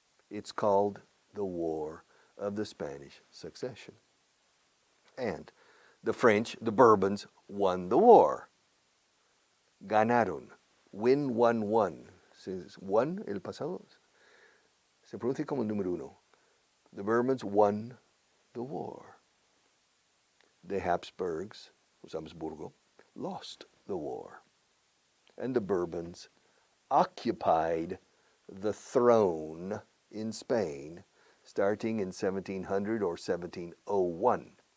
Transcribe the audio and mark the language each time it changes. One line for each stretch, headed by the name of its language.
English: It's called the War of the Spanish Succession. And the French, the Bourbons, won the war.
Spanish: Ganaron.
English: Win, won.
Spanish: Won, el pasado, se pronuncia como el número uno.
English: The Bourbons won the war. The Habsburgs, Habsburgo, lost the war. And the Bourbons occupied the throne in Spain starting in 1700 or 1701.